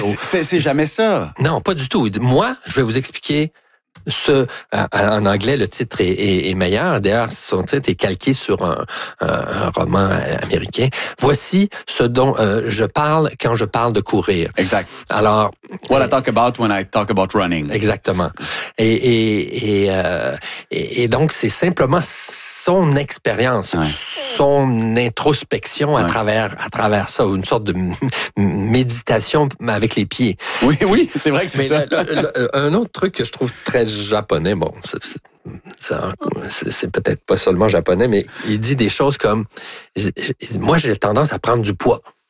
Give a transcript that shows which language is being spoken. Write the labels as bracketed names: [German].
[French] Oh, » c'est jamais ça. Non, pas du tout. Moi, je vais vous expliquer ce... En anglais, le titre est meilleur. D'ailleurs, son titre est calqué sur un roman américain. Voici ce dont je parle quand je parle de courir. Exact. Alors... [English] What I talk about when I talk about running. [French] Exactement. Et donc, c'est simplement... son expérience, ouais. son introspection ouais. à travers ça, une sorte de méditation avec les pieds. Oui, oui, c'est vrai que c'est ça. Un autre truc que je trouve très japonais, bon, c'est peut-être pas seulement japonais, mais il dit des choses comme, moi j'ai tendance à prendre du poids.